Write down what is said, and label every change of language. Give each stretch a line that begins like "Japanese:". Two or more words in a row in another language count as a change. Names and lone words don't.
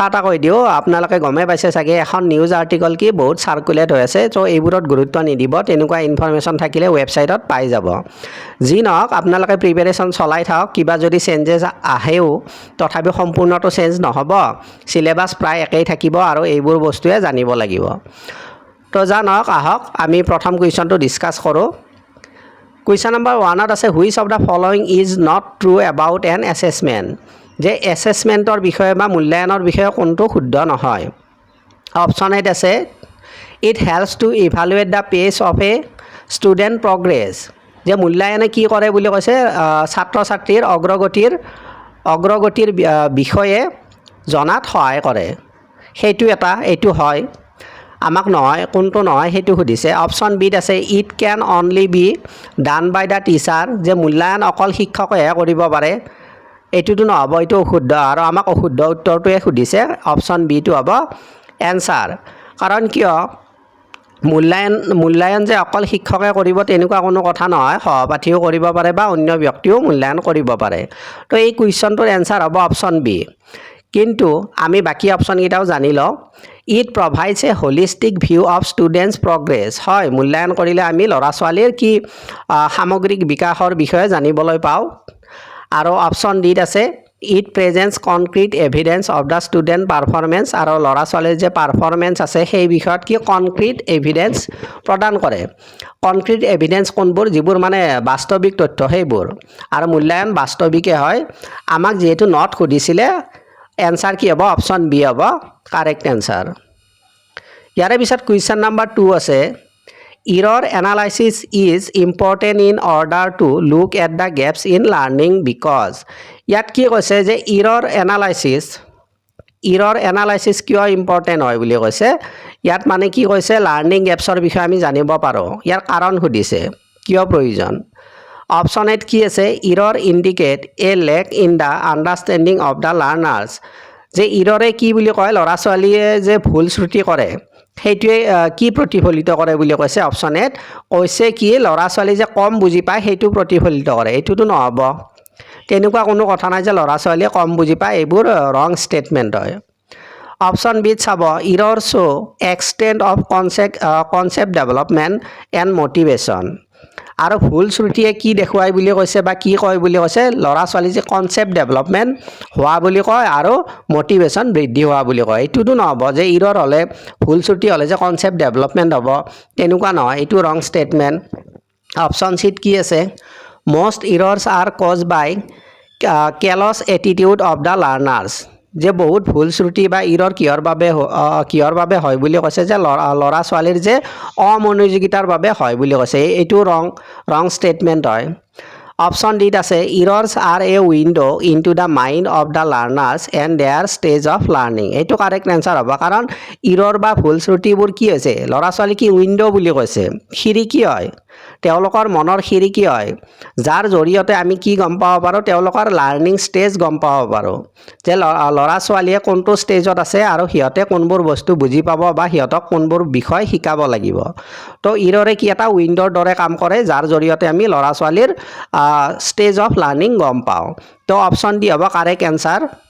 Assamese: এটা কৈ দিও আপোনালোকে গমে পাইছে চাগে এখন
English: news article
Assamese: কি বহুত সাৰ্কুলেট হৈ আছে সো এইবোৰত গুৰুত্ব নিদিব তেনেকুৱা ইনফৰমেশন থাকিলে ৱেবসাইটত পাই যাব যি নহক আপোনালোকে প্ৰিপাৰেচন চলাই থাকক কিবা যদি চেঞ্জেস আহেও তথাপি সম্পূৰ্ণটো চেঞ্জ নহব সিলেবাস প্ৰায় একেই থাকিব আৰু এইবোৰ বস্তুৱে জানিব লাগিব তো জানক আহক আমি প্ৰথম কুৱেশ্যনটো ডিসকাস কৰো
English: Question number 1
Assamese: আছে
English: which of the following is not true about an assessment
Assamese: যে assessmentor বিষয়ে বা মূল্যায়নৰ বিষয়ে কোনটো শুদ্ধ নহয়
English: option A
Assamese: আছে
English: it helps to evaluate the pace of a student progress
Assamese: যে মূল্যায়নে কি কৰে বুলি কৈছে ছাত্ৰ ছাত্ৰীৰ অগ্ৰগতিৰ বিষয়ে জনাত সহায় কৰে সেইটো এটা এইটো হয় আমাক নহয় কোনটো নহয় হেতু সুধিছে
English: option B
Assamese: আছে
English: it can only be done by the teacher
Assamese: যে মূল্যায়ন অকল শিক্ষকেহে কৰিব পাৰে এটুটো নহব এটো অশুদ্ধ আৰু আমাক অশুদ্ধ উত্তৰটোৱে সুধিছে
English: option B
Assamese: টো হ'ব এনসাৰ কাৰণ কিয় মূল্যায়ন যে অকল শিক্ষকে কৰিব তেনেকুৱা কোনো কথা নহয় সহপাঠীও কৰিব পাৰে বা অন্য ব্যক্তিও মূল্যায়ন কৰিব পাৰে তো এই কুৱেশ্যনটোৰ এনসাৰ হ'ব
English: option B
Assamese: কিন্তু আমি বাকি অপচন কেইটাও জানি লও
English: It provides a holistic view of students progress
Assamese: হয় মূল্যায়ন কৰিলে আমি লৰা ছোৱালীৰ কি সামগ্ৰিক বিকাশৰ বিষয়ে জানিবলৈ পাও আৰু অপচন ডি আছে
English: It presents concrete evidence of the student performance
Assamese: আৰু লৰা ছোৱালীৰ যে পারফরম্যান্স আছে সেই বিষয়ত কি
English: concrete evidence
Assamese: প্ৰদান কৰে
English: concrete evidence
Assamese: কোনবোৰ যিবোৰ মানে বাস্তৱিক তথ্য সেইবোৰ আৰু মূল্যায়ন বাস্তৱিকে হয় আমাক যেহেতু নট সুধিছিলে এনসাৰ কি হ'ব
English: option B
Assamese: হ'ব
English: correct answer
Assamese: ইয়াৰে পিছত
English: question number 2
Assamese: আছে
English: error analysis is important in order to look at the gaps in learning because
Assamese: ইয়াত কি কৈছে যে error analysis কিয় ইম্পৰ্টেন্ট হয় বুলি কৈছে ইয়াত মানে কি কৈছে
English: learning gaps
Assamese: বিষয়ে আমি জানিব পাৰো ইয়াৰ কাৰণ সুধিছে কিয় প্ৰয়োজন
English: option A
Assamese: কি আছে
English: error indicate a lack in the understanding of the learners
Assamese: যে ইৰৰে কি বুলি কয় লৰা ছোৱালীয়ে যে ভুল শ্ৰুতি কৰে সেইটোৱে কি প্ৰতিফলিত কৰে বুলি কৈছে
English: option A
Assamese: কৈছে কি লৰা ছোৱালী যে কম বুজি পায় সেইটো প্ৰতিফলিত কৰে এটোটো নহব তেনেকুৱা কোনো কথা নাই যে লৰা ছোৱালীয়ে কম বুজি পায় এইবোৰ
English: wrong statement
Assamese: হয়
English: option B
Assamese: চাব
English: error show extent of concept development and motivation
Assamese: আৰু ভুল শ্ৰুতিয়ে কি দেখুৱাই বুলি কৈছে বা কি কয় বুলি কৈছে লৰা ছোৱালী যে
English: concept development
Assamese: হোৱা বুলি কয় আৰু মোটিভেশন বৃদ্ধি হোৱা বুলি কয় এটোটো নহব যে ইৰৰ হলে ভুল শ্ৰুতি হলে যে
English: concept development
Assamese: হ'ব তেনেকুৱা নহয় এটো
English: wrong statement option C
Assamese: কি আছে
English: most errors are caused by careless attitude of the learners
Assamese: যে বহুত ভুল শ্ৰুতি বা ইৰৰ কিহৰ বাবে হয় বুলি কৈছে যে লৰা ছোৱালীৰ যে অমনোযোগিতাৰ বাবে হয় বুলি কৈছে এইটো
English: wrong statement
Assamese: হয়
English: option D
Assamese: আছে
English: errors are a window into the mind of the learners and their stage of learning
Assamese: এইটো
English: correct answer
Assamese: হ'ব কাৰণ ইৰৰ বা ভুল শ্ৰুতিবোৰ কি হৈছে লৰা ছোৱালী কি উইন্ডো বুলি কৈছে খিৰিকী হয় তেওঁলোকৰ মনৰ খিৰিকী হয় যাৰ জৰিয়তে আমি কি গম পাব পাৰো তেওঁলোকৰ
English: learning stage
Assamese: গম পাব পাৰো যে লৰা ছোৱালীয়ে কোনটো ষ্টেজত আছে আৰু হিয়তে কোনবোৰ বস্তু বুজি পাব বা হিয়তক কোনবোৰ বিষয় শিকাব লাগিব তো ইৰৰে কি এটা উইন্ডোৰ দৰে কাম কৰে যাৰ জৰিয়তে আমি লৰা ছোৱালীৰ
English: stage of learning
Assamese: গম পাও তো
English: option D
Assamese: হ'ব
English: correct answer